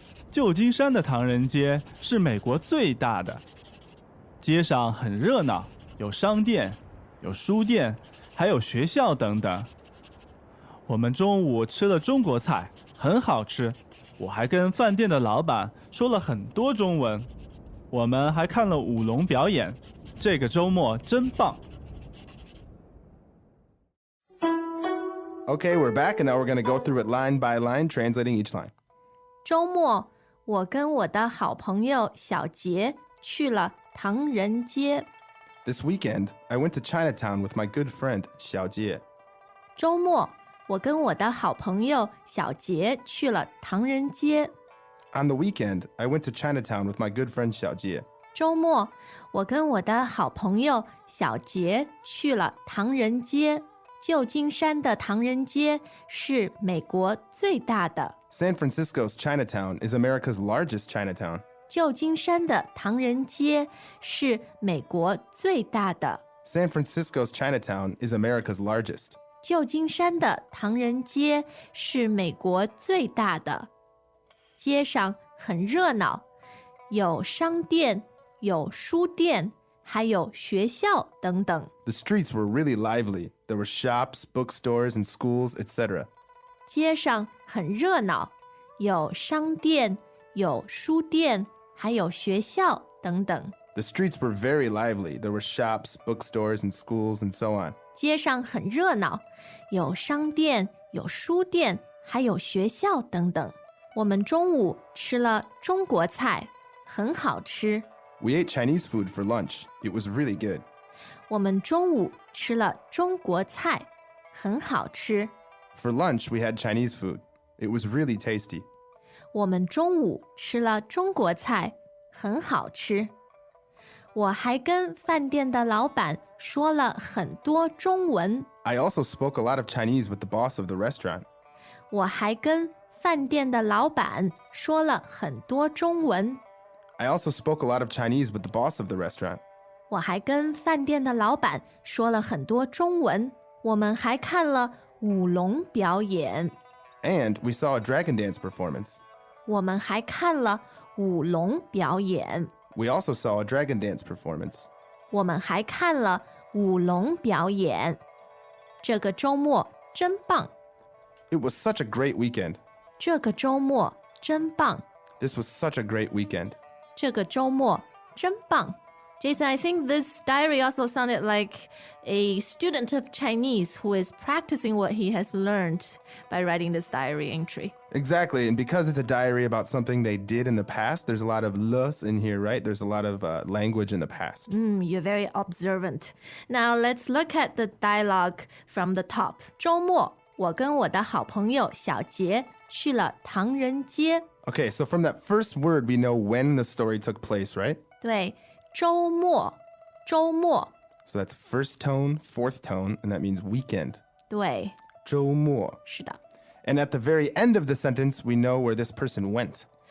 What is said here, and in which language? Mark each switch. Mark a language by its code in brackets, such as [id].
[zh] 旧金山的唐人街是美国最大的，街上很热闹，有商店，有书店，还有学校等等。我们中午吃了中国菜，很好吃。我还跟饭店的老板说了很多中文。我们还看了舞龙表演，这个周末真棒。 [en] Okay, we're back, and now we're going to go through it line by line, translating each line. [zh] 周末，我跟我的好朋友小杰去了唐人街。 [en] This weekend, I went to Chinatown with my good friend, Xiao Jie. [zh] 周末，我跟我的好朋友小杰去了唐人街。 [en] On the weekend, I went to Chinatown with my good friend, Xiao Jie. [zh] 周末，我跟我的好朋友小杰去了唐人街。旧金山的唐人街是美国最大的。 [en] San Francisco's Chinatown is America's largest Chinatown. [zh] 旧金山的唐人街是美国最大的。 [en] San Francisco's Chinatown is America's largest. [zh] 旧金山的唐人街是美国最大的。街上很热闹，有商店，有书店，还有学校等等。 [en] The streets were really lively. There were shops, bookstores, and schools, etc. [zh] 街上很热闹，有商店，有书店，还有学校等等。 [en] The streets were very lively. There were shops, bookstores, and schools, and so on. [zh] 街上很热闹，有商店，有书店，还有学校等等。我们中午吃了中国菜，很好吃。 [en] We ate Chinese food for lunch. It was really good. [zh] 我们中午吃了中国菜，很好吃。 [en] For lunch, we had Chinese food. It was really tasty. [zh] 我们中午吃了中国菜，很好吃。我还跟饭店的老板说了很多中文。 [en] I also spoke a lot of Chinese with the boss of the restaurant. [zh] 我还跟饭店的老板说了很多中文。 [en] I also spoke a lot of Chinese with the boss of the restaurant. [zh] 我还跟饭店的老板说了很多中文。我们还看了舞龙表演。 [en] And we saw a dragon dance performance. [zh] 我们还看了舞龙表演。 [en] We also saw a dragon dance performance. [zh] 我们还看了舞龙表演。这个周末真棒。 [en] It was such a great weekend. [zh] 这个周末真棒。 [en] This was such a great weekend. [zh] 这个周末真棒。 [en] Jason, I think this diary also sounded like a student of Chinese who is practicing what he has learned by writing this diary entry. Exactly. And because it's a diary about something they did in the past, there's a lot of le's in here, right? There's a lot of language in the past. You're very observant. Now let's look at the dialogue from the top. 周末，我跟我的好朋友小杰去了唐人街。 Okay, so from that first word, we know when the story took place, right? [zh] 对，周末，周末， [en] So that's first tone, fourth tone, and that means weekend. [zh] 对，周末. 是的。 [en] And at the very end of the sentence, we know where this person went.